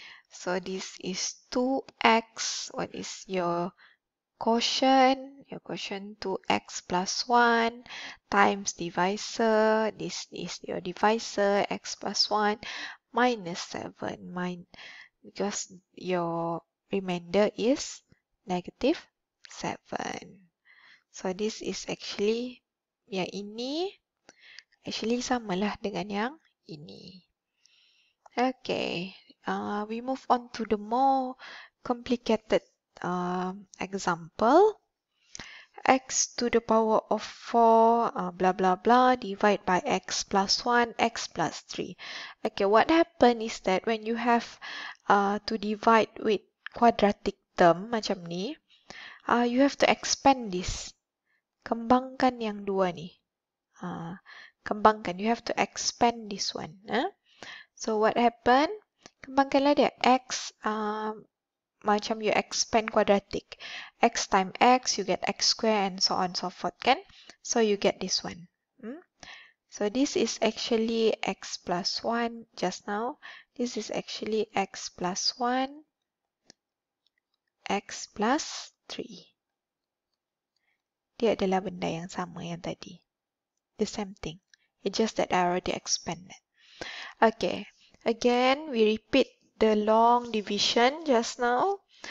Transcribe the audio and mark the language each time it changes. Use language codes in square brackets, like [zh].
[en] So, this is 2x. What is your quotient? Your quotient 2x plus 1 times divisor. This is your divisor, x plus 1 minus 7. Because your remainder is negative 7. So, this is actually, [ms] yang ini, actually samalah dengan yang ini. [en] Okay, we move on to the more complicated example. X to the power of 4, blah, blah, blah, divide by x plus 1, x plus 3. Okay, what happened is that when you have to divide with quadratic term, [ms] macam ni, [en] you have to expand this. [ms] Kembangkan yang dua ni. Kembangkan, [en] you have to expand this one. [ms] So, what happened? Kembangkanlah dia. [en] X, macam you expand quadratic. X times x, you get x square and so on and so forth, kan? So, you get this one. So, this is actually x plus 1 just now. This is actually x plus 1, x plus 3. [ms] Dia adalah benda yang sama yang tadi. [en] The same thing. It's just that I already expanded. Okay. Again, we repeat the long division just now.